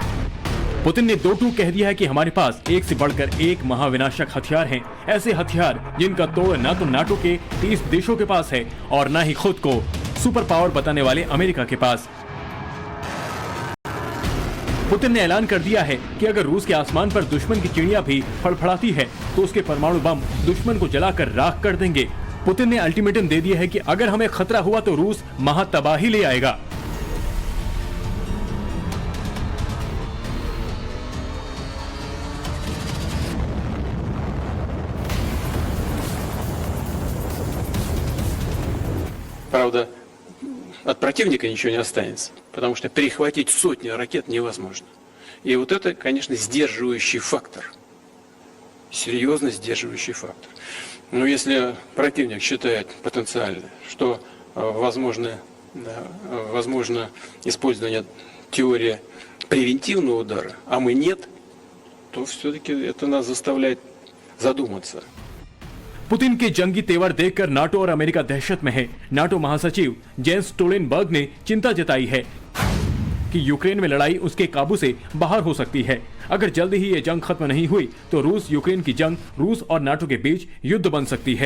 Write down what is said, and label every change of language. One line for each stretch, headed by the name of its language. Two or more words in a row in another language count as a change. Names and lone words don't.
Hindi: पुतिन ने दो टूक कह दिया है कि हमारे पास एक से बढ़कर एक महाविनाशक हथियार हैं, ऐसे हथियार जिनका तोड़ ना तो नाटो के 30 देशों के पास है और ना ही खुद को सुपर पावर बताने वाले अमेरिका के पास। पुतिन ने ऐलान कर दिया है कि अगर रूस के आसमान पर दुश्मन की चिड़िया भी फड़फड़ाती है तो उसके परमाणु बम दुश्मन को जलाकर राख कर देंगे। पुतिन ने अल्टीमेटम दे दिया है कि अगर हमें खतरा हुआ तो रूस महातबाही ले आएगा।
Russian: Правда, от противника ничего не останется, потому что перехватить сотни ракет невозможно. И вот это, конечно, сдерживающий фактор, серьезно сдерживающий фактор. Но если противник считает потенциально, что возможно использование теории превентивного удара, а мы нет, то все-таки это нас заставляет задуматься.
Hindi: पुतिन के जंगी तेवर देखकर नाटो और अमेरिका दहशत में है। नाटो महासचिव जेंस स्टोल्टेनबर्ग ने चिंता जताई है कि यूक्रेन में लड़ाई उसके काबू से बाहर हो सकती है। अगर जल्द ही ये जंग खत्म नहीं हुई तो रूस यूक्रेन की जंग रूस और नाटो के बीच युद्ध बन सकती है।